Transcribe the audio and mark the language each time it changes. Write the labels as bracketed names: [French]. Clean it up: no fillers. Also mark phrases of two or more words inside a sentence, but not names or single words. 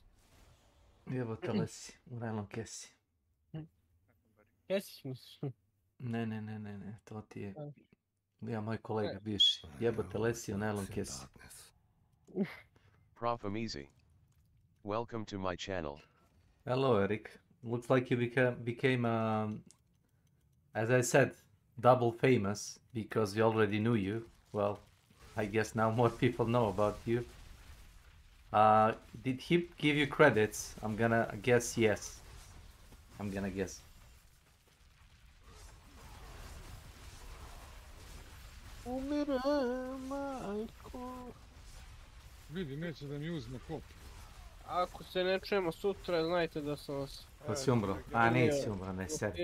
[Serbian] Jebote lesi, u najlon kesi. Kesić mislim. Ne, to ti je... Ja, moj kolega bivši. Jebote lesi u najlon kesi. Prof Amizi. [English] Welcome to my channel. Hello Eric. Looks like you became as I said, double famous because we already knew you. Well, I guess now more people know about you. Did he give you credits? I'm gonna guess yes. I'm gonna guess. [Serbian] Umire, majko. Vidi, neće da mi uzme kop. Ako se ne čujemo sutra, znajte da sam vas... Pa si umro? A nisi umro, ne sedi.